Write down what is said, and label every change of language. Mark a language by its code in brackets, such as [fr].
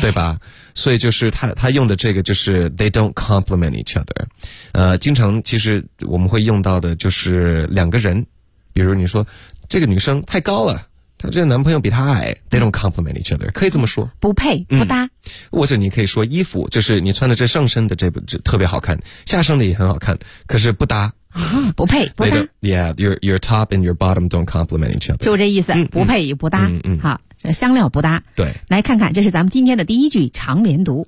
[zh] 对吧？所以就是他用的这个就是 [en] they don't complement each other， [zh] 经常其实我们会用到的就是两个人，比如你说这个女生太高了，他这个男朋友比他矮， they don't complement each other， 可以这么说，不配不搭、嗯、或者你可以说衣服就是你穿的这上身的这特别好看，下身的也很好看，可是不搭、啊、不配不搭 [en] yeah， your top and your bottom don't complement each other， [zh] 就这意思、嗯、不配也不搭、嗯、好，这香料不搭，对，来看看这是咱们今天的第一句常连读。